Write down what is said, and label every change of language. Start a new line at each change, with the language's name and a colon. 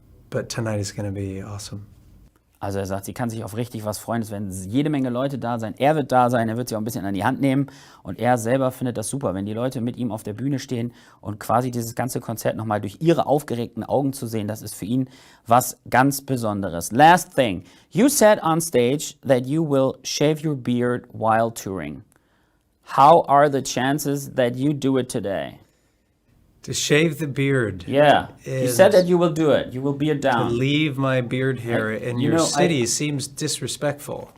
English: But tonight is going to be awesome.
German: Also er sagt, sie kann sich auf richtig was freuen. Es werden jede Menge Leute da sein. Er wird da sein, er wird sie auch ein bisschen an die Hand nehmen. Und er selber findet das super, wenn die Leute mit ihm auf der Bühne stehen und quasi dieses ganze Konzert nochmal durch ihre aufgeregten Augen zu sehen. Das ist für ihn was ganz Besonderes.
English: Last thing. You said on stage that you will shave your beard while touring. How are the chances that you do it today? To shave the beard. Yeah, you said that you will do it. You will beard To down. leave my beard hair in your city seems disrespectful.